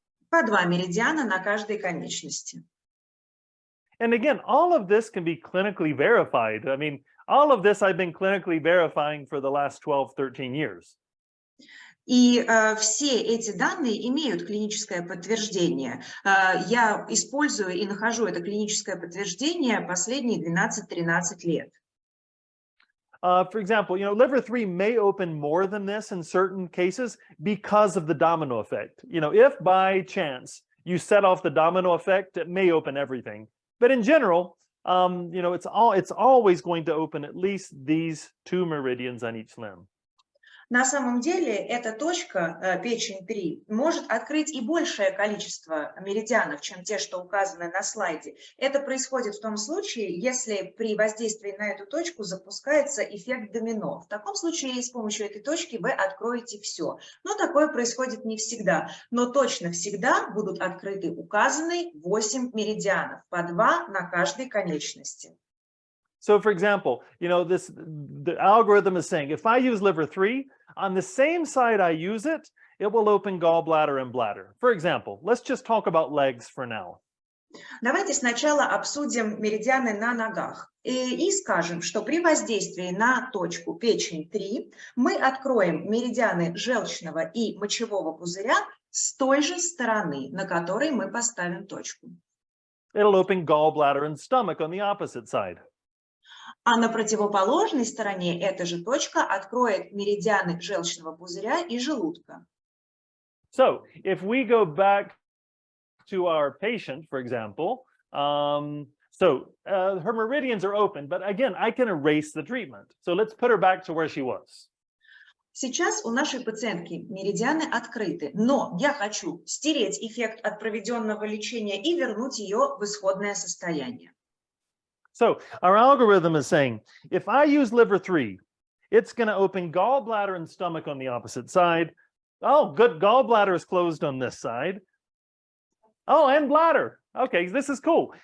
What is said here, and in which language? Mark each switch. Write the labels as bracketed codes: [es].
[ru] По 2 меридиана на каждой конечности. [en] And again, all of this can be clinically verified. I mean, all of this I've been clinically verifying for the last 12, 13 years. [ru] И все эти данные имеют клиническое подтверждение. Я использую и нахожу это клиническое подтверждение последние 12-13 лет. [en] For example, liver 3 may open more than this in certain cases because of the domino effect. If by chance you set off the domino effect, it may open everything. But in general, it's always going to open at least these 2 meridians on each limb. [ru] На самом деле, эта точка, печень 3, может открыть и большее количество меридианов, чем те, что указаны на слайде. Это происходит в том случае, если при воздействии на эту точку запускается эффект домино. В таком случае с помощью этой точки вы откроете все. Но такое происходит не всегда. Но точно всегда будут открыты указанные 8 меридианов, по 2 на каждой конечности. [en] So, for example, the algorithm is saying, if I use liver 3, on the same side I use it, it will open gallbladder and bladder. For example, let's just talk about legs for now. [ru] Давайте сначала обсудим меридианы на ногах и скажем, что при воздействии на точку печень 3 мы откроем меридианы желчного и мочевого пузыря с той же стороны, на которой мы поставим точку. [en] It'll open gallbladder and stomach on the opposite side. [ru] А на противоположной стороне эта же точка откроет меридианы желчного пузыря и желудка. [en] So, if we go back to our patient, for example, her meridians are open, but again, I can erase the treatment. So let's put her back to where she was. [ru] Сейчас у нашей пациентки меридианы открыты, но я хочу стереть эффект от проведенного лечения и вернуть ее в исходное состояние. [en] So our algorithm is saying, if I use liver 3, it's going to open gallbladder and stomach on the opposite side. Oh, good. Gallbladder is closed on this side. Oh, and bladder. Okay, this is cool.